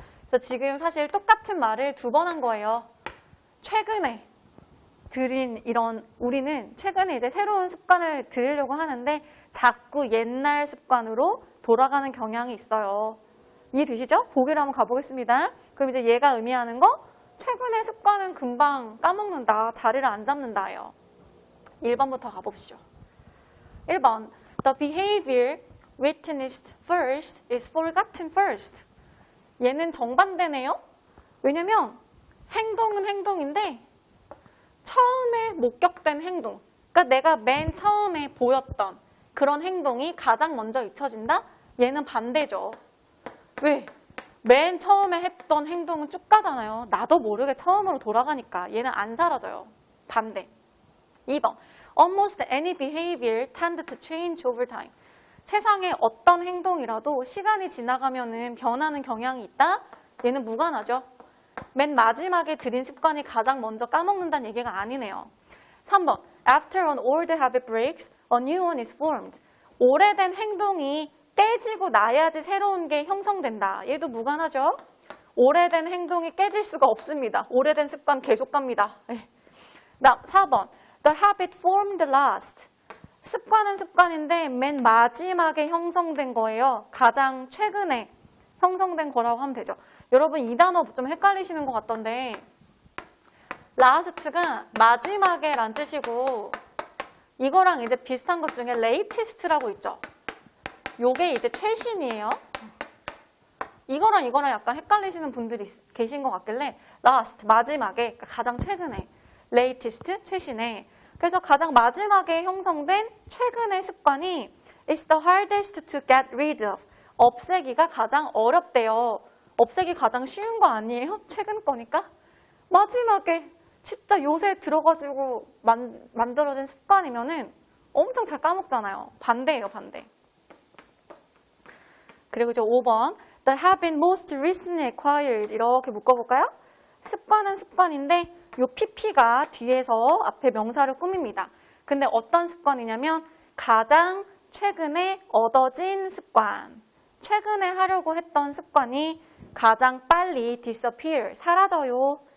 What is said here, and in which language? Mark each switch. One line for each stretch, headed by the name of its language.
Korean: 그래서 지금 사실 똑같은 말을 두 번 한 거예요. 최근에 들인 이런 우리는 최근에 이제 새로운 습관을 들이려고 하는데 자꾸 옛날 습관으로 돌아가는 경향이 있어요. 이해되시죠? 보기를 한번 가보겠습니다. 그럼 이제 얘가 의미하는 거 최근의 습관은 금방 까먹는다. 자리를 안 잡는다예요. 1번부터 가봅시죠. 1번.
English: The behavior witnessed first is forgotten first.
Korean: 얘는 정반대네요. 왜냐면 행동은 행동인데 처음에 목격된 행동, 그러니까 내가 맨 처음에 보였던 그런 행동이 가장 먼저 잊혀진다? 얘는 반대죠. 왜? 맨 처음에 했던 행동은 쭉 가잖아요. 나도 모르게 처음으로 돌아가니까 얘는 안 사라져요. 반대. 2번.
English: Almost any behavior tend to change over time.
Korean: 세상에 어떤 행동이라도 시간이 지나가면은 변하는 경향이 있다? 얘는 무관하죠. 맨 마지막에 들인 습관이 가장 먼저 까먹는다는 얘기가 아니네요. 3번.
English: After an old habit breaks, a new one is formed.
Korean: 오래된 행동이 깨지고 나야지 새로운 게 형성된다. 얘도 무관하죠. 오래된 행동이 깨질 수가 없습니다. 오래된 습관 계속 갑니다. 4번.
English: The habit formed last.
Korean: 습관은 습관인데 맨 마지막에 형성된 거예요. 가장 최근에 형성된 거라고 하면 되죠. 여러분 이 단어 좀 헷갈리시는 것 같던데 last가 마지막에 란 뜻이고 이거랑 이제 비슷한 것 중에 latest라고 있죠. 요게 이제 최신이에요. 이거랑 약간 헷갈리시는 분들이 계신 것 같길래 last, 마지막에, 그러니까 가장 최근에. latest, 최신의. 그래서 가장 마지막에 형성된 최근의 습관이
English: It's the hardest to get rid of.
Korean: 없애기가 가장 어렵대요. 없애기 가장 쉬운 거 아니에요? 최근 거니까? 마지막에 진짜 요새 들어가지고 만들어진 습관이면은 엄청 잘 까먹잖아요. 반대예요, 반대. 그리고 이제 5번
English: that have been most recently acquired
Korean: 이렇게 묶어볼까요? 습관은 습관인데 요 pp가 뒤에서 앞에 명사를 꾸밉니다. 근데 어떤 습관이냐면 가장 최근에 얻어진 습관. 최근에 하려고 했던 습관이 가장 빨리 disappear, 사라져요.